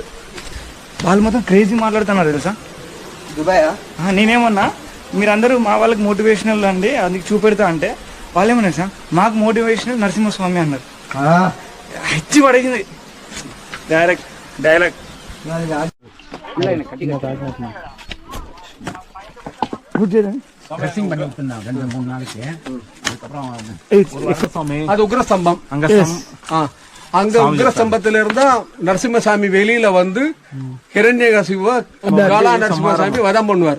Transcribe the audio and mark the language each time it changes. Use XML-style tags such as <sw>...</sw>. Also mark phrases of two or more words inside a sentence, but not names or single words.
<te>వాళ్ళు మొత్తం క్రేజీ మాట్లాడుతున్నారు తెలుసా. దుబాయా? నేనేమన్నా మీరందరూ మా వాళ్ళకి మోటివేషనల్ అండి అందుకు చూపెడతా అంటే వాళ్ళు ఏమన్నారు సార్, మాకు మోటివేషనల్ నరసింహస్వామి అన్నారు. హెచ్చి పడేసింది</te> <en>direct dialogue.</en> <ta>அது உக்ரஸ்தம்பம். அங்க உக்ரஸ்தம்பத்துல இருந்தா நரசிம்மசாமி வெளியில வந்து ஹிரண்யகசிப காலா நரசிம்மசாமி வதம் பண்ணுவார்.</ta>